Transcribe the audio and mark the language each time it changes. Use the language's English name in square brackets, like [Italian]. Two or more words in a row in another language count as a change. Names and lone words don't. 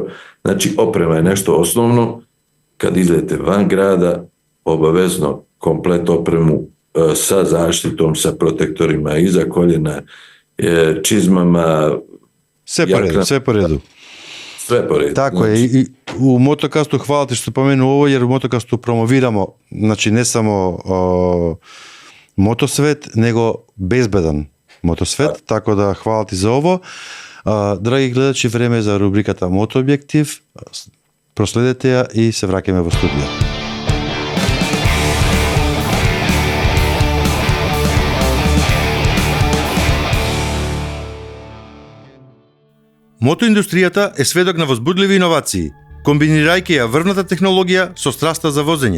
[Bosnian] Znači, oprema je nešto osnovno. Kad izlete van grada, obavezno komplet opremu sa zaštitom, sa protektorima iza koljena, čizmama. Sve po redu. Sve po redu. Tako znači. Je. I u Motokastu, hvala ti što ste pomenuo ovo, jer u Motokastu promoviramo, znači ne samo motosvet, nego bezbedan motosvet, tako da hvala ti za ovo. [Macedonian] Драги гледачи, време е за рубриката Мотообјектив. Проследете ја и се враќаме во студио. Мотоиндустријата е сведок на возбудливи иновации, комбинирајќи ја врвната технологија со страста за возење.